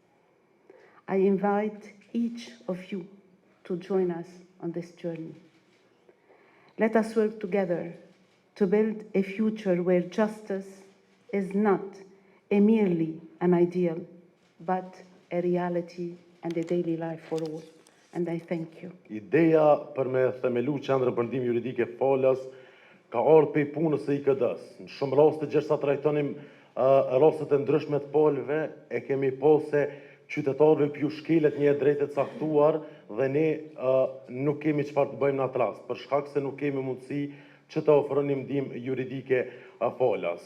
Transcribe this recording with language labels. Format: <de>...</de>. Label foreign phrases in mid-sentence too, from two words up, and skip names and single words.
<en>I invite each of you to join us on this journey. Let us work together to build a future where justice is not merely an ideal, but a reality and a daily life for all. And I thank you.</en> <sq>Ideja për me themelu qendrën për ndihmë juridike falas ka ardhur prej punës së IKD-s. Në shumë raste gjithsa trajtonim rastet e ndryshme të palëve, e kemi pasë qytetarëve pju shkelet një drejtë të caktuar dhe ne nuk kemi çfarë të bëjmë në atë rast, për shkak se nuk kemi mundësi që të ofronim ndihmë juridike falas.</sq>